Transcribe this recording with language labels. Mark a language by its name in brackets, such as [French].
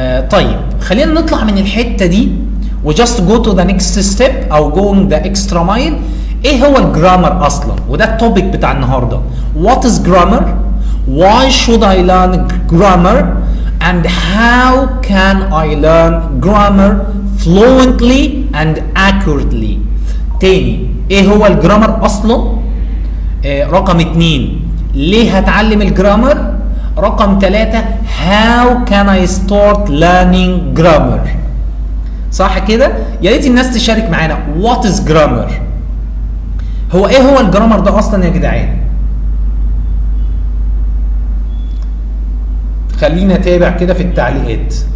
[Arabic] طيب خلينا نطلع من الحته دي و [English] just go to the next step او going the extra mile. [Arabic] ايه هو الجرامر اصلا؟ وده التوبيك بتاع النهارده. [English] What is grammar? Why should I learn grammar? And how can I learn grammar fluently and accurately? [Arabic] تاني، ايه هو الجرامر اصلا؟ رقم 2 ليه هتعلم الجرامر؟ رقم 3 [English] how can I start learning grammar؟ [Arabic] صح كده؟ يا ريت الناس تشارك معانا. [English] What is grammar؟ [Arabic] هو ايه هو الجرامر ده اصلا يا جدعان؟ خلينا نتابع كده في التعليقات.